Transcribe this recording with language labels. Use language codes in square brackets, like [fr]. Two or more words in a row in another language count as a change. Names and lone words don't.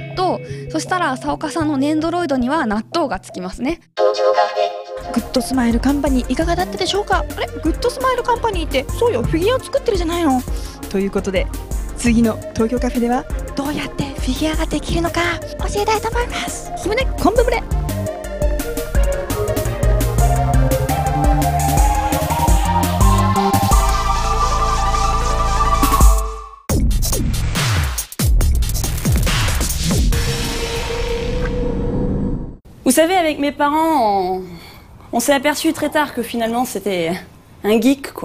[ja] そしたら浅岡さんのネンドロイドには納豆がつきますね。グッドスマイルカンパニーいかがだったでしょうか？あれ、グッドスマイルカンパニーってそうよ、フィギュアを作ってるじゃないの。ということで次の東京カフェではどうやってフィギュアができるのか教えたいと思います。キムネ昆布ブレ。 [fr] Vous savez, avec mes parents, on s'est aperçu très tard que finalement c'était un geek, quoi.